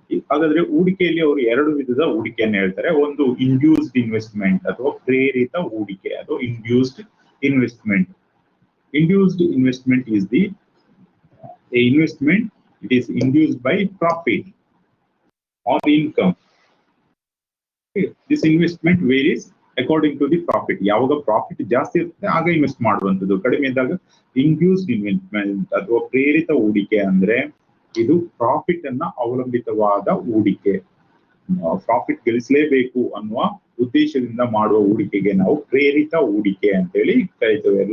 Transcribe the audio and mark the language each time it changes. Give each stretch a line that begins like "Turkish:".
Kannada: ಹಾಗಾದ್ರೆ ಹೂಡಿಕೆಯಲ್ಲಿ ಅವರು ಎರಡು ವಿಧದ ಹೂಡಿಕೆಯನ್ನು ಹೇಳ್ತಾರೆ. ಒಂದು ಇಂಡ್ಯೂಸ್ಡ್ ಇನ್ವೆಸ್ಟ್ಮೆಂಟ್ ಅಥವಾ ಪ್ರೇರಿತ ಹೂಡಿಕೆ, ಅಥವಾ induced investment.
English: Induced investment is the investment. It is induced by profit or income. Okay. This investment varies according to the profit.
Kannada: ಯಾವಾಗ ಪ್ರಾಫಿಟ್ ಜಾಸ್ತಿ ಇರುತ್ತೆ ಆಗ ಇನ್ವೆಸ್ಟ್ ಮಾಡುವಂಥದ್ದು, ಕಡಿಮೆ ಇದ್ದಾಗ ಇಂಡ್ಯೂಸ್ಡ್ ಇನ್ವೆಸ್ಟ್ಮೆಂಟ್ ಅಥವಾ ಪ್ರೇರಿತ ಹೂಡಿಕೆ ಅಂದ್ರೆ ಇದು ಪ್ರಾಫಿಟ್ ಅನ್ನ ಅವಲಂಬಿತವಾದ ಹೂಡಿಕೆ. ಪ್ರಾಫಿಟ್ ಗಳಿಸಲೇಬೇಕು ಅನ್ನುವ ಉದ್ದೇಶದಿಂದ ಮಾಡುವ ಹೂಡಿಕೆಗೆ ನಾವು ಪ್ರೇರಿತ ಹೂಡಿಕೆ ಅಂತೇಳಿ ಕರಿತೇವೆ.